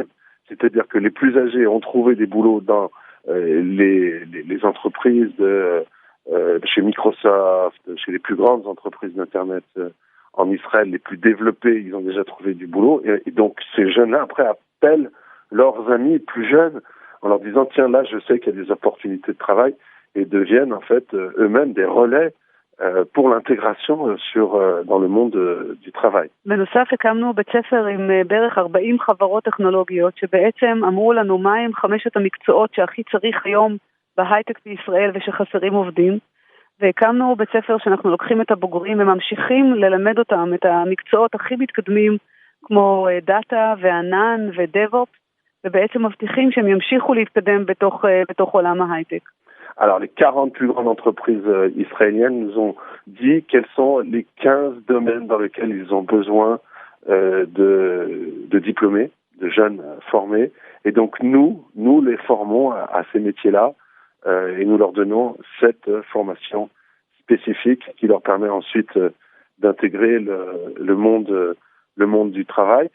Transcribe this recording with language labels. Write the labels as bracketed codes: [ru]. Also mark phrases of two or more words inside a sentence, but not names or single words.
[fr] C'est-à-dire que les plus âgés ont trouvé des boulots dans les entreprises chez Microsoft, chez les plus grandes entreprises d'Internet en Israël, les plus développées, ils ont déjà trouvé du boulot. Et donc, ces jeunes-là, après, appellent leurs amis plus jeunes en leur disant, tiens, là, je sais qu'il y a des opportunités de travail, et deviennent, en fait, eux-mêmes des relais pour l'intégration dans le monde du travail. [he] בנוסף הקמנו בית ספר עם בערך 40 חברות טכנולוגיות שבעצם אמרו לנו מה הם 5 המקצועות שהכי צריך היום בהייטק בישראל ושחסרים עובדים, והקמנו בית ספר שאנחנו לוקחים את הבוגרים וממשיכים ללמד אותם את המקצועות הכי מתקדמים כמו דאטה וענן ודאב-אופס, ובעצם מבטיחים שהם ימשיכו להתקדם בתוך עולם ההייטק. [fr] Alors, les 40 plus grandes entreprises israéliennes nous ont dit quels sont les 15 domaines dans lesquels ils ont besoin de diplômés, de jeunes formés. Et donc, nous les formons à ces métiers-là et nous leur donnons cette formation spécifique qui leur permet ensuite d'intégrer le monde du travail.